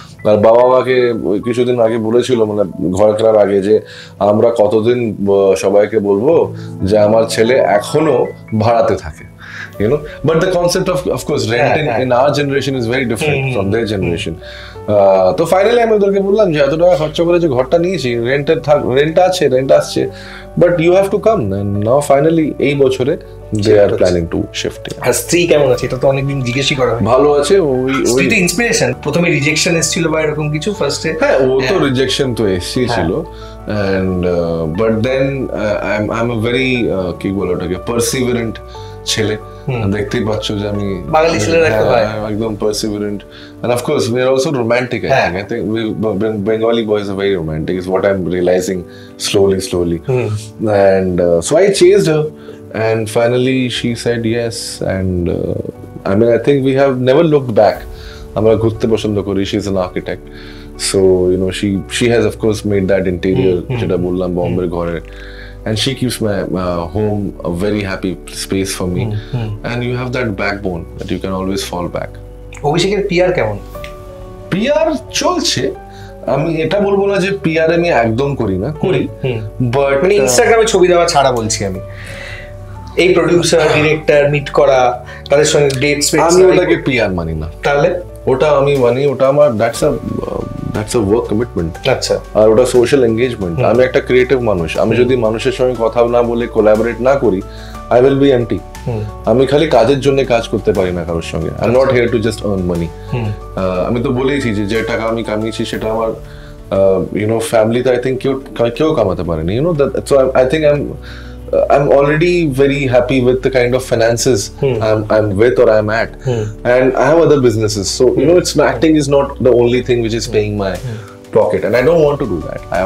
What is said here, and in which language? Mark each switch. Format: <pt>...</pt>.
<bn>আর বাবা মাকে কিছুদিন আগে বলেছিল, মানে ঘর কেনার আগে, যে আমরা কতদিন সবাইকে বলবো যে আমার ছেলে এখনো ভাড়াতে থাকে,</bn> <en>you know, but the concept of course rent in our generation is very different from their generation.</en> <bn>তো ফাইনালি আমি ওদেরকে বললাম যে এত টাকা খরচা করে যে ঘরটা নিয়েছি, রেন্ট আসছে,</bn> <en>But you have to come. Now finally</en> <bn>এই বছরে</bn> <en>they are planning to shift.</en> <bn>আর স্ত্রী কেমন আছে? এটা তো অনেকদিন জিজ্ঞেসই করা হয়। ভালো আছে। ওই তো ইন্সপিরেশন, প্রথমে রিজেকশন এসেছিল বা এরকম কিছু ফার্স্টে? হ্যাঁ, ও তো রিজেকশন তো এসেছিল,</bn> <en>and but then I'm a very</en> <bn>কি বলে ওটাকে, perseverant ছেলে। দেখতেই পাচ্ছ যে আমি বাঙালি ছেলেরা একদম</bn> <en>perseverant, and of course we are also romantic. I think Bengali boys are very romantic is what I'm realizing slowly. And so I chased her, and finally she said yes, and I mean I think we have never looked back.</en> <bn>আমরা ঘুরতে পছন্দ করি,</bn> <en>she's an architect, so you know she has of course made that interior</en> <bn>যেটা বললাম বোম্বের ঘরে,</bn> <en>and she keeps my home a very happy space for me. And you have that backbone that you can always fall back.</en> <bn>অভিষেকের PR কেমন? PR চলছে, আমি এটা বলবো না যে পিআর আমি একদম করি না, করি, বাট মানে ইনস্টাগ্রামে ছবি দেওয়া ছাড়া বলছি আমি, এই প্রোডিউসার ডিরেক্টর মিট করা, তাদের সঙ্গে ডেট স্পেস, আমি ওটাকে পিআর মানি না। তাহলে ওটা আমি মানি, ওটা আমার</bn> <en>That's a work commitment.</en> <bn>আচ্ছা। আর ওটা সোশ্যাল এঙ্গেজমেন্ট। আমি একটা ক্রিয়েটিভ মানুষ, আমি যদি মানুষের সঙ্গে কথা না বলে কোলাবোরেট না করি,</bn> <en>I will be empty.</en> <bn>আমি খালি কাজের জন্য কাজ করতে পারি না কারোর সঙ্গে।</bn> <en>I am not here to just earn money.</en> <bn>আমি তো বলেইছি যে টাকা আমি কামিয়েছি সেটা আমার ফ্যামিলিতে আই থিঙ্ক কেউ কামাতে পারেনি,</bn> <en>So I think I'm already very happy with the kind of finances I'm with or I'm at, and I have other businesses, so it's acting is not the only thing which is paying my pocket, and I don't want to do that.</en>